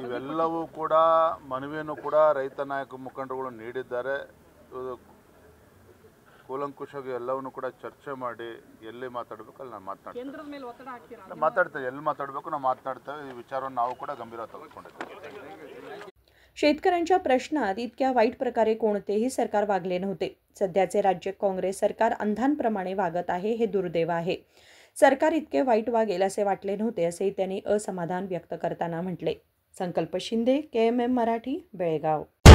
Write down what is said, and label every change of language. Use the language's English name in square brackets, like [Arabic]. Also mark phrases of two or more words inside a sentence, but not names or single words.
[Kannada] ಇವೆಲ್ಲವೂ ಕೂಡ ಮನವಿಯನ್ನು ಕೂಡ ರೈತ ನಾಯಕ ಮುಖಂಡರುಗಳು ನೀಡಿದ್ದಾರೆ. ಕೂಲಂಕುಷವಾಗಿ ಎಲ್ಲವನ್ನೂ ಕೂಡ ಚರ್ಚೆ ಮಾಡಿ ಎಲ್ಲಿ ಮಾತಾಡಬೇಕು ಅಲ್ಲಿ ನಾನು ಮಾತಾಡ್ತೇವೆ. ಎಲ್ಲಿ ಮಾತಾಡಬೇಕು ನಾವು ಮಾತನಾಡ್ತೇವೆ. ಈ ವಿಚಾರವನ್ನು ನಾವು ಕೂಡ गंभीरವಾಗಿ ತೆಗೆದುಕೊಂಡಿದ್ದೇವೆ. [Marathi] शेतकऱ्यांच्या प्रश्नात इतक्या वाईट प्रकारे कोणतेही सरकार वागले नव्हते. सध्याचे राज्य काँग्रेस सरकार अंधांप्रमाणे वागत आहे, हे दुर्दैव आहे. सरकार इतके वाईट वागेल असे वाटले नव्हते, असेही त्यांनी असमाधान व्यक्त करताना म्हटले. संकल्प शिंदे, KMM मराठी, बेळगाव.